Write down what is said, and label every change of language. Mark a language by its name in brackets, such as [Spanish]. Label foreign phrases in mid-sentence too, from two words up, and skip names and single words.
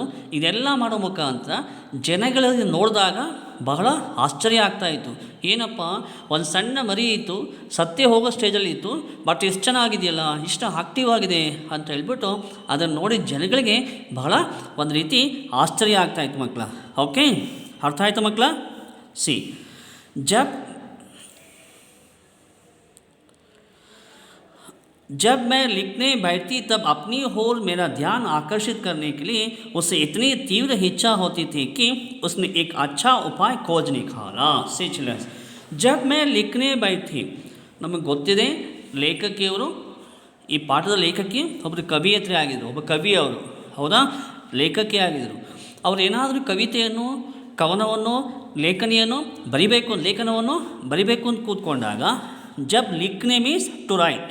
[Kannada] ಇದೆಲ್ಲ ಮಾಡೋ ಮುಖಾಂತರ ಜನಗಳಿಗೆ ನೋಡಿದಾಗ ಬಹಳ ಆಶ್ಚರ್ಯ ಆಗ್ತಾಯಿತ್ತು. ಏನಪ್ಪ, ಒಂದು ಸಣ್ಣ ಮರಿ ಇತ್ತು, ಸತ್ಯ ಹೋಗೋ ಸ್ಟೇಜಲ್ಲಿ ಇತ್ತು, ಬಟ್ ಎಷ್ಟು ಚೆನ್ನಾಗಿದೆಯಲ್ಲ, ಇಷ್ಟು ಆಕ್ಟಿವ್ ಆಗಿದೆ ಅಂತ ಹೇಳ್ಬಿಟ್ಟು ಅದನ್ನು ನೋಡಿ ಜನಗಳಿಗೆ ಬಹಳ ಒಂದು ರೀತಿ ಆಶ್ಚರ್ಯ ಆಗ್ತಾಯಿತ್ತು ಮಕ್ಕಳ. ಓಕೆ, ಅರ್ಥ ಆಯಿತು ಮಕ್ಕಳ? [Hindi] जब मैं लिखने बैठती तब अपनी ओर मेरा ध्यान आकर्षित करने के लिए उसे इतनी तीव्र इच्छा होती थी कि उसने एक अच्छा उपाय खोज निकाला. जब मैं लिखने बैठी, [Kannada] ನಮಗೆ ಗೊತ್ತಿದೆ ಲೇಖಕಿಯವರು, ಈ ಪಾಠದ ಲೇಖಕಿ ಒಬ್ಬರು ಕವಿಯತ್ರಿ ಆಗಿದ್ದರು, ಒಬ್ಬ ಕವಿ ಅವರು, ಹೌದಾ, ಲೇಖಕಿ ಆಗಿದ್ದರು. ಅವರು ಏನಾದರೂ ಕವಿತೆಯನ್ನು, ಕವನವನ್ನು, ಲೇಖನಿಯನ್ನು ಲೇಖನವನ್ನು ಬರಿಬೇಕು ಅಂತ ಕೂತ್ಕೊಂಡಾಗ, [Hindi] जब लिखने [English] means to write,